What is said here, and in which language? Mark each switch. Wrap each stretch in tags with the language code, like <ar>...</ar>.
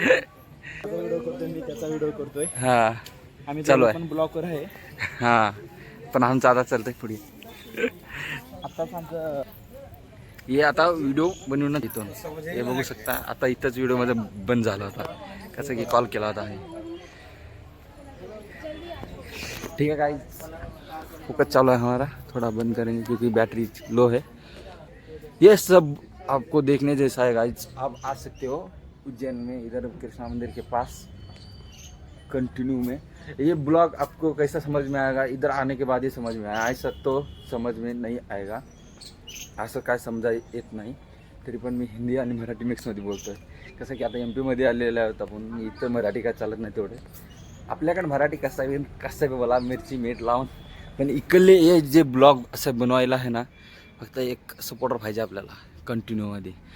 <mr>Video करतोय मी त्याचा video करतोय. हां आम्ही चालू आहे. पण ब्लॉगर आहे. हां पण आमचं आता चालतंय पुढे. आत्ताच आमचं हे आता व्हिडिओ बनवून इथून हे बघू शकता. आता इथंच व्हिडिओमध्ये बंद झाला होता. कसं की कॉल केला होता आहे.</mr> <hi>ठीक है गाइस फोकस चालू है हमारा. थोड़ा बंद करेंगे क्योंकि बैटरी लो है. ये सब आपको देखने जैसा है गाइस. आप आ सकते हो उज्जैन में इधर कृष्णा मंदिर के पास कंटिन्यू में. ये ब्लॉग आपको कैसा समझ में आएगा इधर आने के बाद ही समझ में आया. ऐसा तो समझ में नहीं आएगा.</hi> <mr>असं काय समजा येत नाही. तरी पण मी हिंदी आणि मराठी मिक्समध्ये बोलतो आहे. कसं की आता MP आलेलं आहे आपण. इथं मराठी काय चालत नाही तेवढे. आपल्याकडे मराठी कसं बोला मिरची मीठ लावून. पण इकडले हे जे ब्लॉग असं बनवायला आहे ना फक्त एक सपोर्टर पाहिजे आपल्याला कंटिन्यूमध्ये.</mr>